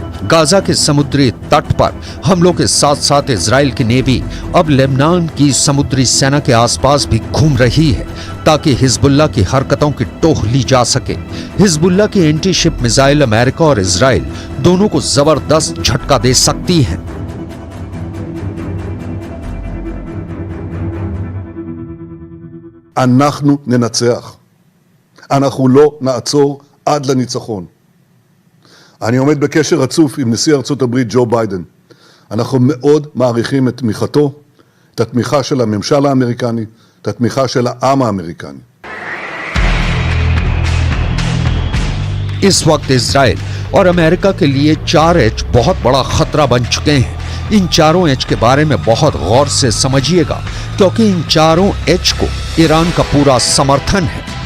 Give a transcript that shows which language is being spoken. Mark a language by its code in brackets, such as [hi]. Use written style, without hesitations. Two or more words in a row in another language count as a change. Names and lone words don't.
[hi] गाजा के समुद्री तट पर हमलों के साथ साथ इजराइल की नेवी अब लेबनान की समुद्री सेना के आसपास भी घूम रही है, ताकि हिजबुल्लाह की हरकतों की टोह ली जा सके। हिजबुल्लाह की [en] anti ship missile [hi] अमेरिका और इजराइल दोनों को जबरदस्त झटका दे सकती है। [he] אנחנו ננצח. אנחנו לא נעצור עד לניצחון. אני עומד בקשר רצוף עם נשיא ארצות הברית ג'ו ביידן. אנחנו מאוד מעריכים את תמיכתו, את התמיכה של הממשל האמריקני, את התמיכה של העם האמריקני. [hi] इस वक्त इजराइल और अमेरिका के लिए 4H बहुत बड़ा खतरा बन चुके हैं। इन चारों H के बारे में बहुत गौर से समझिएगा, क्योंकि इन चारों H को ईरान का पूरा समर्थन है।